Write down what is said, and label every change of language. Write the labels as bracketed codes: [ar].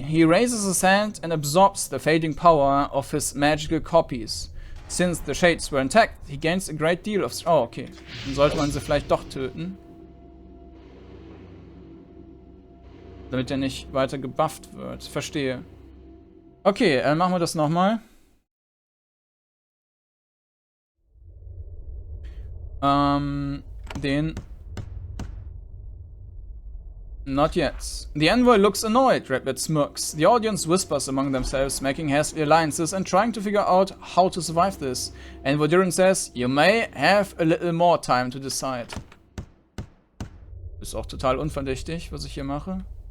[en] He raises his hand and absorbs the fading power of his magical copies. Since the shades were intact, he gains a great deal of... Oh, okay. [de] Dann sollte man sie vielleicht doch töten. Damit er nicht weiter gebufft wird. Verstehe. Okay, dann machen wir das nochmal. Den... [en] Not yet. The envoy looks annoyed, Redbeard smirks. The audience whispers among themselves, making hasty alliances and trying to figure out how to survive this. And Vodyrin says, you may have a little more time to decide. [de] Ist auch total unverdächtig, was ich hier mache.